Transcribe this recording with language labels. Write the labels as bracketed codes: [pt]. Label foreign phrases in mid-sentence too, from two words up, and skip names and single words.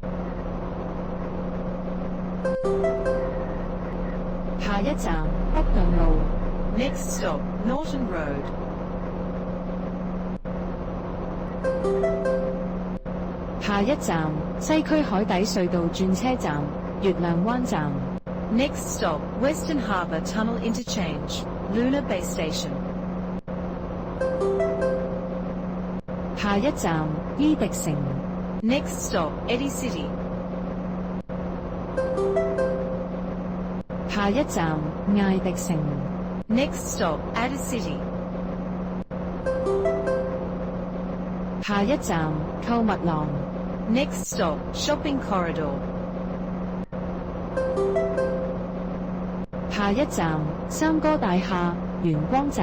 [yue] 下一站北頓路 [en] Next stop, Norton Road. [yue] 下一站西區海底隧道轉車站月亮灣站 [en] Next stop, Western Harbour Tunnel Interchange, Luna Bay Station. [yue] 下一站伊迪城 [en] Next stop, Eddy City. [yue] 下一站艾迪城 [en] Next stop, Adder City. [yue] 下一站購物廊 [en] Next stop, Shopping Corridor. [yue] 下一站三哥大廈元光集